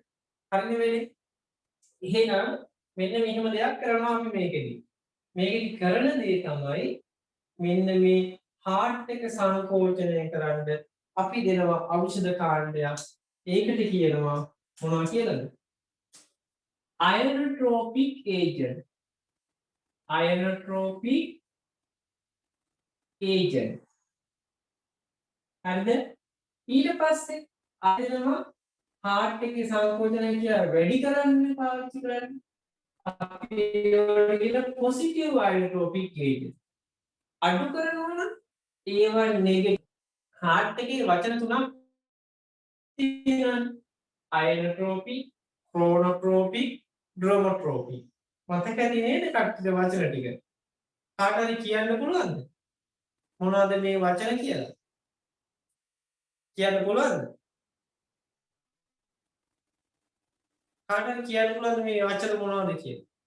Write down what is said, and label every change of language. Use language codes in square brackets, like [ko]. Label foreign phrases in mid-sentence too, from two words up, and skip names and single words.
[si] හරිනේ වෙන්නේ? එහෙනම් මෙන්න මෙහෙම දෙයක් කරනවා අපි මේකෙදි. මේකෙදි කරන දේ තමයි මෙන්න මේ heart එක සංකෝචනය කරන්න අපි දෙනවා ඖෂධ කාණ්ඩයක්. ඒකට කියනවා මොනවා කියලාද? [en] ionotropic agent. ionotropic agent. [si] හරිද? ඊට පස්සේ ආයෙනවා heart එකේ සංකෝචනය කියලා වැඩි කරන්න පාවිච්චි කරන්නේ. අපි ඒවට කියන [en] positive ionotropic agent. [si] අඩු කරනවා නම් ඒවා negative. heart එකේ වචන තුනක් තියෙනවා. [en] ionotropic, chronotropic, dromotropic. [si] මතක ඇති නේද කට්ටිය වචන ටික? කාට හරි කියන්න පුළුවන්ද? මොනවද මේ වචන කියලා? කියන්න පුළුවන්ද? කාට හරි කියන්න පුළුවන්ද මේ වචන මොනවද කියලා?